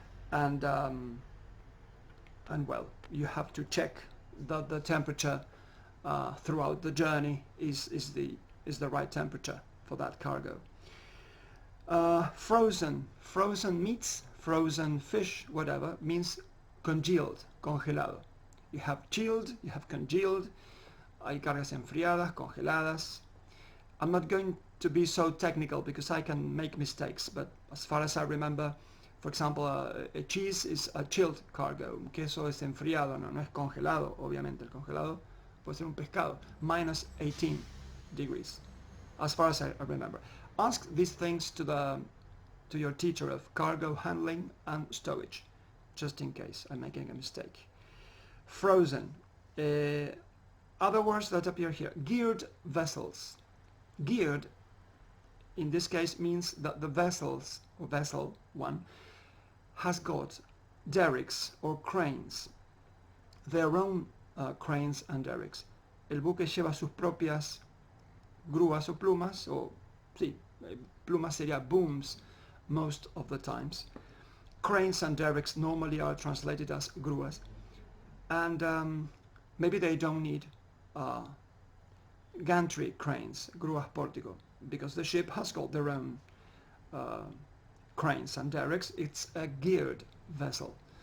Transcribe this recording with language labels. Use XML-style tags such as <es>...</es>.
<en>And well, you have to check that the temperature throughout the journey is the right temperature for that cargo. Frozen meats, frozen fish, whatever, means congealed, congelado. You have chilled, you have congealed.</en> <es>Hay cargas enfriadas, congeladas.</es> <en>I'm not going to be so technical because I can make mistakes, but as far as I remember, for example, a cheese is a chilled cargo.</en> <es>Un queso es enfriado, no es congelado, obviamente. El congelado puede ser un pescado.</es> <en>Minus 18 degrees, as far as I remember. Ask these things to your teacher of cargo handling and stowage, just in case I'm making a mistake. Frozen. Other words that appear here: geared vessels. Geared, in this case, means that the vessels, or vessel one, has got derricks or cranes, their own cranes and derricks.</en> <es>El buque lleva sus propias grúas o plumas, o sí, plumas sería</es> <en>booms most of the times. Cranes and derricks normally are translated as grúas, and maybe they don't need gantry cranes, grúas pórtico, because the ship has got their own cranes and derricks. It's a geared vessel.</en>